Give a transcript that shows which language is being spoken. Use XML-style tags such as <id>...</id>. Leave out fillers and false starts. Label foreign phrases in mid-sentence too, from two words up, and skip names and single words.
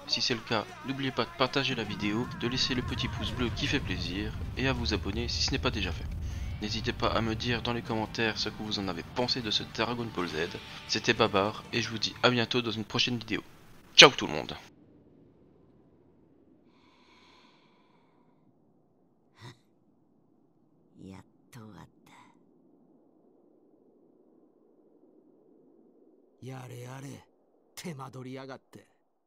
<fr>Si c'est le cas, n'oubliez pas de partager la vidéo, de laisser le petit pouce bleu qui fait plaisir, et à vous abonner si ce n'est pas déjà fait. N'hésitez pas à me dire dans les commentaires ce que vous en avez pensé de ce Dragon Ball Z. C'était Babar, et je vous dis à bientôt dans une prochaine vidéo. Ciao tout le monde!</fr> <ja>やっと終わった。やれやれ、手間取りやがって。</ja>